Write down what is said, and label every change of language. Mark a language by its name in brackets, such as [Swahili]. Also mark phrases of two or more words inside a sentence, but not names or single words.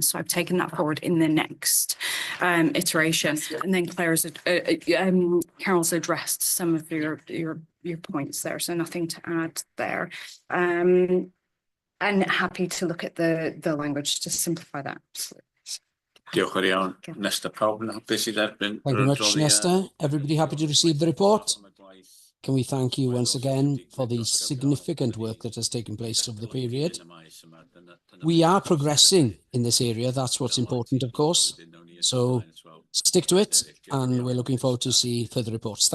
[English] So I've taken that forward in the next iteration. And then Claire's, Carol's addressed some of your points there, so nothing to add there. And happy to look at the language to simplify that. [Welsh] Diolch yn iawn. Nesta, pawb yn hapus I dderbyn? [English] Thank you much, Nesta. Everybody happy to receive the report? Can we thank you once again for the significant work that has taken place over the period? We are progressing in this area. That's what's important, of course. So stick to it, and we're looking forward to see further reports.